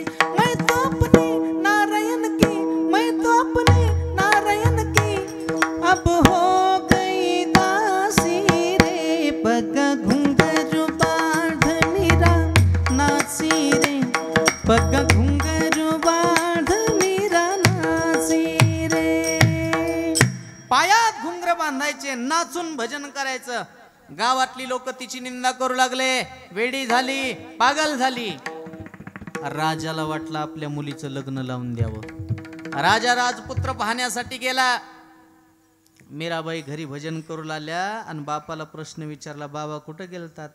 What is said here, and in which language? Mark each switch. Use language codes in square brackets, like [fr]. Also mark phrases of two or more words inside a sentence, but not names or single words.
[hi] मैं तो अपने नारायण की, मैं तो अपने नारायण की अब हो गई दासी रे, पग घुंगरू बांध मीरा नाची रे, पग घुंगरू बांध मीरा नाची रे. [mr] पायात घुंगर बांधायचे, नाचून भजन करायचं. गावातली लोक तिची निंदा करू लागले. वेडी झाली, पागल झाली. राजाला वाटलं आपल्या मुलीचं लग्न लावून द्यावं. राजा राजपुत्र पाहण्यासाठी गेला. मीराबाई घरी भजन करू लागल्या आणि बापाला प्रश्न विचारला, बाबा कुठं गेलतात?